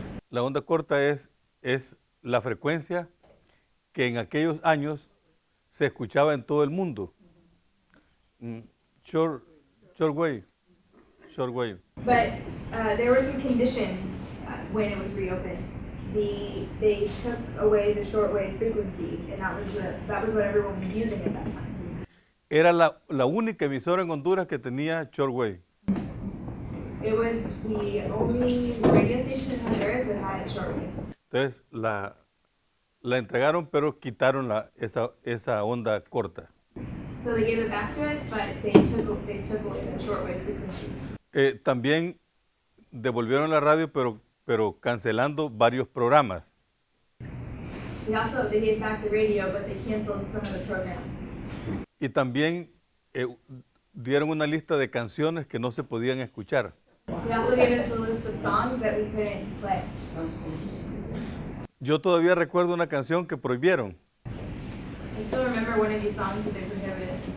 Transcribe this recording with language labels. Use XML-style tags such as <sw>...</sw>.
<es>La onda corta es la frecuencia que en aquellos años se escuchaba en todo el mundo.</es> <en>Shortwave. But there were some conditions when it was reopened. They took away the shortwave frequency, and that was what everyone was using at that time.</en> <es>Era la única emisora en Honduras que tenía shortwave.</es> <en>It was the only radio station in Honduras that had shortwave.</en> <es>Entonces la entregaron, pero quitaron esa onda corta.</es> <en>So they gave it back to us, but they took away the shortwave frequency.</en> <es>También devolvieron la radio, pero cancelando varios programas.</es> <en>They gave back the radio, but they canceled some of the programs.</en> <es>Y también dieron una lista de canciones que no se podían escuchar.</es> <en>They also gave us a list of songs that we couldn't play.</en> <es>Yo todavía recuerdo una canción que prohibieron,</es> <en>I still remember one of these songs that they prohibited.</en>